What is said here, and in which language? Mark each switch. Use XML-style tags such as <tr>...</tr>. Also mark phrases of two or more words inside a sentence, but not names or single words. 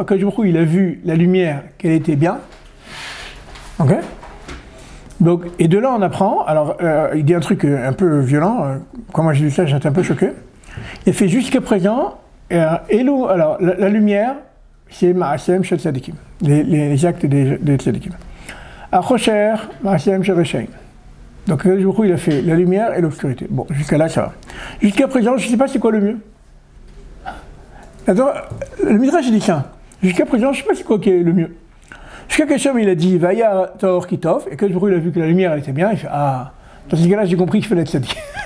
<he>הקדוש ברוך הוא,</he> <fr>il a vu la lumière, qu'elle était bien. Ok? Donc, et de là, on apprend. Alors, il dit un truc un peu violent. Quand moi j'ai lu ça, j'étais un peu choqué. Il fait jusqu'à présent, alors, la lumière, c'est</fr> <he>מעשיהם של צדיקים,</he> <fr>les actes des Tzadikim.</fr> <he>החושך, מעשיהם של רשעים.</he> <fr>Donc,</fr> <he>הקדוש ברוך הוא,</he> <fr>il a fait la lumière et l'obscurité. Bon, jusqu'à là, ça va. Jusqu'à présent, je ne sais pas c'est quoi le mieux. Attends, le Midrash, il dit ça. Jusqu'à présent, je ne sais pas c'est quoi qui est le mieux. Jusqu'à qu'Hachem, il a dit</fr> <he>וירא את האור כי טוב,</he> <fr>et</fr> <he>הקדוש ברוך הוא,</he> <fr>il a vu que la lumière, elle était bien, il fait ah, dans ce cas-là, j'ai compris qu'il fallait être sadique.</fr>